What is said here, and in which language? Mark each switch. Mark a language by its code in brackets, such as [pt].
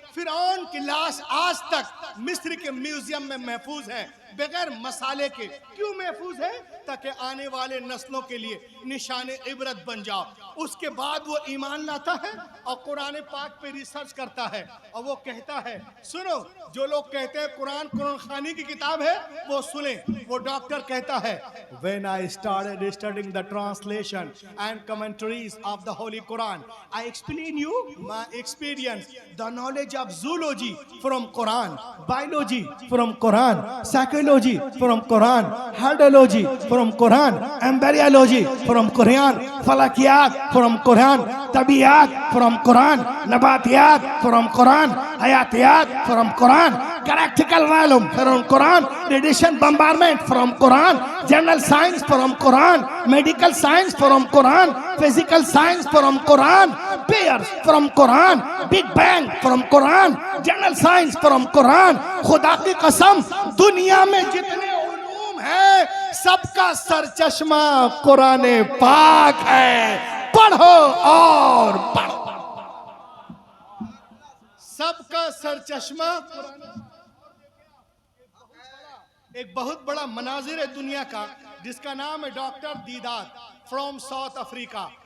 [hi] फिरौन की लाश आज तक मिस्र के म्यूजियम में महफूज है बगैर मसाले के। क्यों महफूज है? ताकि आने वाले नस्लों के लिए निशाने इबरत बन जाओ। उसके बाद वो ईमान लाता है और कुरान पाक पे रिसर्च करता है और वो कहता है, सुनो, जो लोग कहते हैं कुरान कुरान खानी की किताब है वो सुने। वो डॉक्टर कहता है, [en] When I started studying the translation and commentaries of the Holy Quran, I explain you my experience, the knowledge of zoology from Quran, biology from Quran, psychology from Quran, hydrology from Quran, embryology from Quran, falakiyat from Quran, tabiyat from Quran, nabatiyat from Quran, hayatiyat from Quran, galactical volume from Quran, radiation bombardment from Quran, general science from Quran, medical science from Quran, physical science from Quran, bears from Quran, big bang from Quran, general science from Quran। [hi] खुदा की कसम, दुनिया में जितने उलूम हैं सबका सरचश्मा कुरान पाक है। पढ़ो और पढ़ो। सबका सरचश्मा एक बहुत बड़ा मनाजिर है दुनिया का, जिसका नाम है doctor Deedat from south Africa.